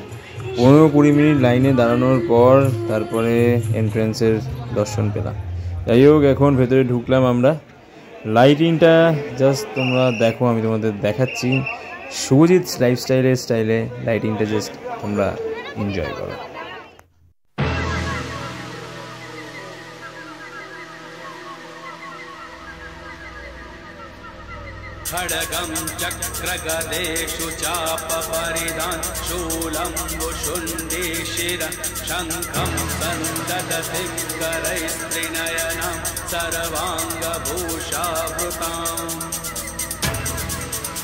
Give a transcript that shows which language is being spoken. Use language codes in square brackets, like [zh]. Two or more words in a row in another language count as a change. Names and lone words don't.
[bn] 15-20 মিনিট লাইনে দাঁড়ানোর পর তারপরে এন্ট্রেন্সের দর্শন পেলাম। যাই হোক, এখন ভেতরে ঢুকলাম আমরা। লাইটিংটা জাস্ট তোমরা দেখো, আমি তোমাদের দেখাচ্ছি। শুভজিৎ লাইফস্টাইলের স্টাইলে লাইটিংটা জাস্ট তোমরা এনজয় করো। [sa] खड्गं चक्रगदेषु चापपरिधान् शूलं वुशुण्डीशिरः शङ्खं सन्ददतिकरैस्त्रिनयनां सर्वाङ्गभूषावृताम्